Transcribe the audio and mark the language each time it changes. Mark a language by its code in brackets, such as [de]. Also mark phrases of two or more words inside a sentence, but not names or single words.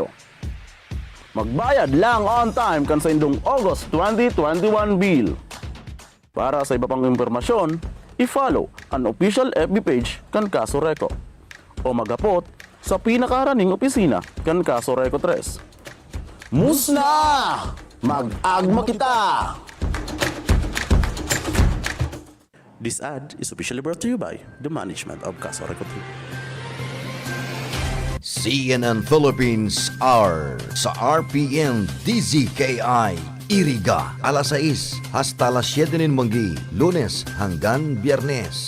[bik] Magbayad lang [en] on time [bik] kan sa indong August 2021 bill. Para sa iba pang impormasyon, i-follow ang [en] official FB page [bik] kan Kaso Reco o magapot sa pinakaraning opisina kan Kaso Reco 3. Musna! Mag-agma kita! [en] This ad is officially brought to you by the management of Kaso Reco 3. [bik] CNN Philippines are sa RPN-DZKI DZKI-IRIGA, alas 6 hasta las 7 ng manggi, Lunes hanggang Biyernes.